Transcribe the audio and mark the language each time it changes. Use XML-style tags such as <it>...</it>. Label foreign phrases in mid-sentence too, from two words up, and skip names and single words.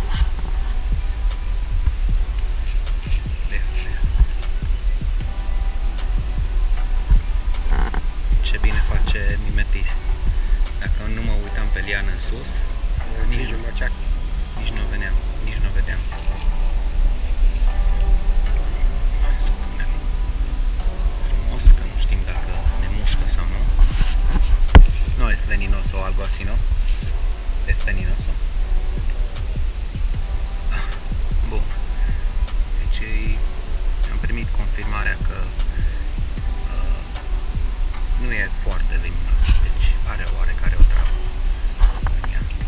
<ro>Ce bine face mimetis. Dacă nu mă uitam pe liană în sus, nici nu veneam, nici nu vedeam. Frumos, că nu știm dacă ne mușcă sau nu.</ro> <es>No es venenoso o algo así, ¿no? Es venenoso.</es> <ro>Bun. Deci am primit confirmarea că nu e foarte veninos, deci are oarecare o travă în ea.</ro>